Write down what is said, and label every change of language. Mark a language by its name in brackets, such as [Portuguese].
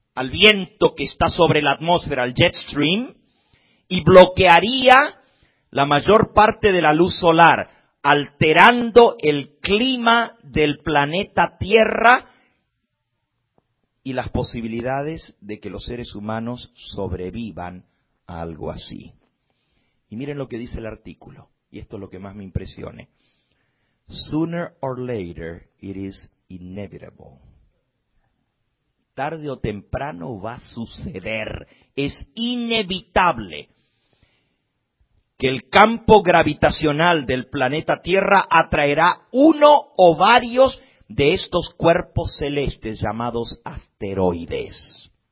[Spanish] viento que está sobre la atmósfera, al jet stream, y bloquearía la mayor parte de la luz solar, alterando el clima del planeta Tierra y las posibilidades de que los seres humanos sobrevivan a algo así. Y miren lo que dice el artículo, y esto es lo que más me impresiona. [English] Sooner or later, it is inevitable. [Spanish] Tarde o temprano va a suceder. Es inevitable que el campo gravitacional del planeta Tierra atraerá uno o varios de estos cuerpos celestes llamados asteroides.